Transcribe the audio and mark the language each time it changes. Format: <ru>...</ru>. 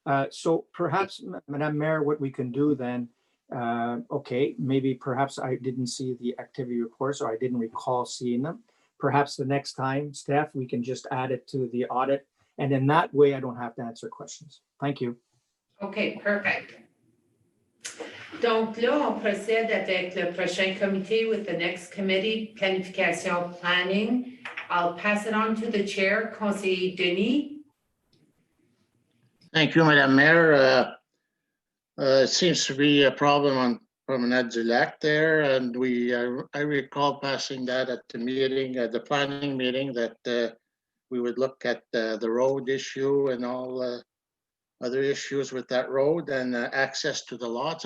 <en>So perhaps, Madam Mayor, what we can do then, okay, maybe perhaps I didn't see the activity reports, or I didn't recall seeing them. Perhaps the next time, Steph, we can just add it to the audit, and in that way I don't have to answer questions. Thank you. Okay, perfect.</en> <fr>Donc là, on procède avec le prochain comité</fr> <en>with the next committee,</en> <fr>planification planning.</fr> <en>I'll pass it on to the chair, Conseiller Denis. Thank you, Madam Mayor. It seems to be a problem on Promenade du Lac there, and I recall passing that at the meeting, at the planning meeting, that we would look at the road issue and all other issues with that road and access to the lots.</en>